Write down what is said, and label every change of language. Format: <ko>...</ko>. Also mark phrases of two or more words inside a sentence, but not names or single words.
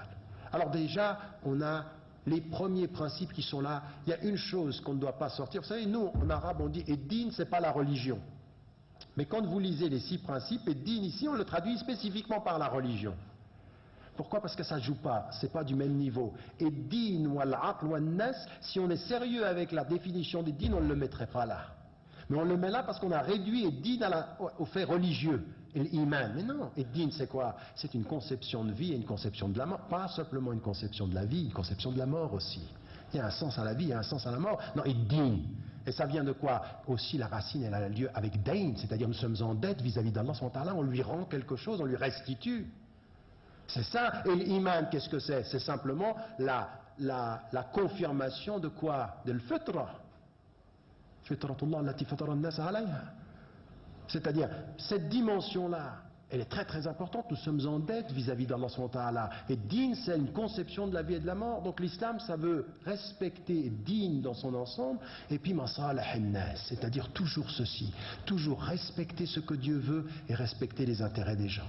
<fr>Alors déjà, on a les premiers principes qui sont là. Il y a une chose qu'on ne doit pas sortir. Vous savez, nous, en arabe, on dit « Ed-din », c'est pas la religion. Mais quand vous lisez les 6 principes, Ed-din, ici, on le traduit spécifiquement par la religion. Pourquoi? Parce que ça ne joue pas, c'est pas du même niveau.</fr> <ar>الدين والعقل والناس,</ar> <fr>si on est sérieux avec la définition d'Ed-din, on ne le mettrait pas là. Mais on le met là parce qu'on a réduit Ed-din au fait religieux, et l'iman. Mais non, Ed-din c'est quoi? C'est une conception de vie et une conception de la mort. Pas simplement une conception de la vie, une conception de la mort aussi. Il y a un sens à la vie, il y a un sens à la mort. Non, Ed-din. Et ça vient de quoi? Aussi la racine, elle a lieu avec dain, c'est-à-dire nous sommes en dette vis-à-vis d'Allah, on lui rend quelque chose, on lui restitue. C'est ça. Et l'iman, qu'est-ce que c'est? C'est simplement la confirmation de quoi? De l'fitra.</fr> <ar>فطرة الله التي فطر الناس عليها.</ar> <fr>C'est-à-dire, cette dimension-là, elle est très très importante. Nous sommes en dette vis-à-vis d'</fr> <ar>الله سبحانه وتعالى.</ar> <fr>Et din, c'est une conception de la vie et de la mort. Donc l'islam, ça veut respecter din dans son ensemble. Et puis</fr> <ar>مصالح الناس,</ar> <fr>c'est-à-dire toujours ceci. Toujours respecter ce que Dieu veut et respecter les intérêts des gens.</fr>